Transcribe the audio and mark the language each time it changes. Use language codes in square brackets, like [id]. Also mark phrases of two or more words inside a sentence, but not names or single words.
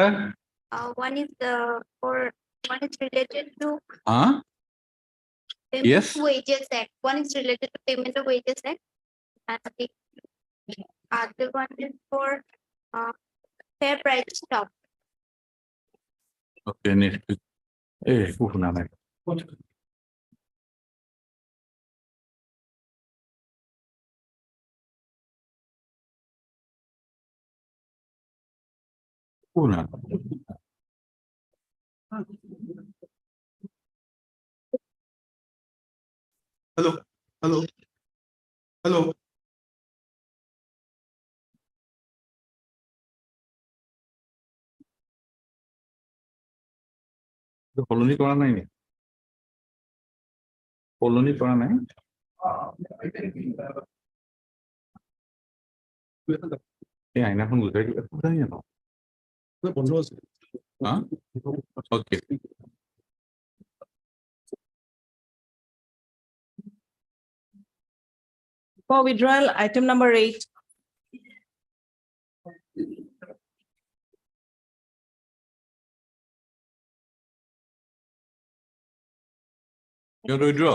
[en] One is related to Huh? payment Yes. of wages act. One is related to payment of wages act. And the other one is for fair price stock. Okay. Next page. Eh, na na. Na. Hello. Hello. Hello. [as] Colony করা নাই নি colony করা নাই এই আইনাখন গুজাই দিলে কোথায় জানো বন্ধ আছে হ্যাঁ ওকে For withdrawal, item number 8. you want to withdraw